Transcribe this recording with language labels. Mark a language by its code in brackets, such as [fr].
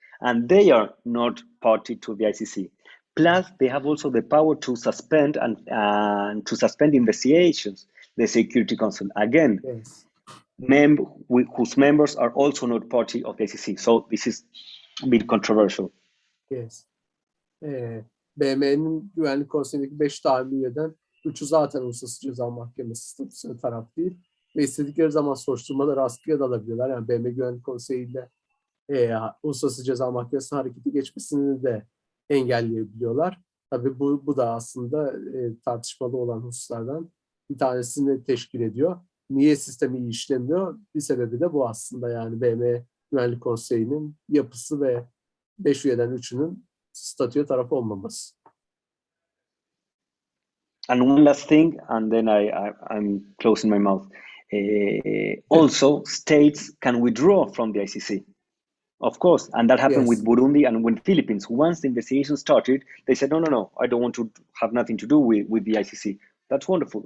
[en] And they are not party to the ICC. Plus, they have also the power to suspend and to suspend investigations, the Security Council. Again, yes. Whose members are also not party of the ICC. So this is a bit controversial. Yes. [tr] BM'nin Güvenlik Konseyi'ndeki 5 daimi üyeden 3'ü zaten Uluslararası Ceza Mahkemesi statüsüne taraf değil ve istedikleri zaman soruşturmaları askıya da alabiliyorlar. Yani BM Güvenlik Konseyi ile Uluslararası Ceza Mahkemesi'nin hareketi geçmesini de engelleyebiliyorlar. Tabii bu da aslında tartışmalı olan hususlardan bir tanesini teşkil ediyor. Niye sistemi iyi işlemiyor? Bir sebebi de bu aslında, yani BM Güvenlik Konseyi'nin yapısı ve 5 üyeden 3'ünün statüye taraf olmaması. [en] And one last thing, and then I'm closing my mouth. Also, states can withdraw from the ICC, of course, and that happened with Burundi and with Philippines. Once the investigation started, they said, no, I don't want to have nothing to do with the ICC. That's wonderful.